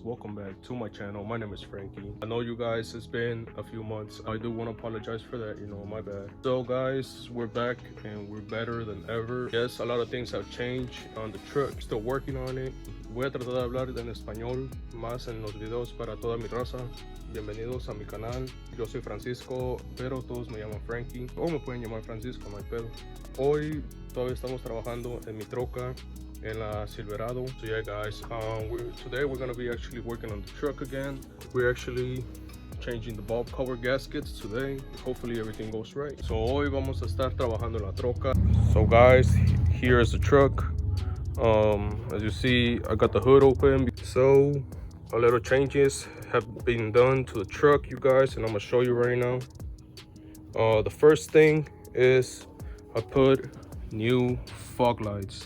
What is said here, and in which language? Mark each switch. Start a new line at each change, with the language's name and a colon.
English: Welcome back to my channel. My name is Frankie. I know you guys, it's been a few months. I do want to apologize for that, my bad. So guys, we're back and we're better than ever. Yes, a lot of things have changed on the truck. Still working on it.
Spanish: Voy a tratar de hablar en español más en los videos para toda mi raza. Bienvenidos a mi canal. Yo soy Francisco, pero todos me llaman Frankie. O me pueden llamar Francisco, no hay pedo. Hoy todavía estamos trabajando en mi troca, en la Silverado.
English: So yeah guys, today we're gonna be actually working on the truck again. We're actually changing the bulb cover gaskets today. Hopefully everything goes right.
Spanish: So hoy vamos a estar trabajando en la troca.
English: So guys, here is the truck. As you see, I got the hood open. So a little changes have been done to the truck, you guys, and I'm gonna show you right now. The first thing is I put new fog lights.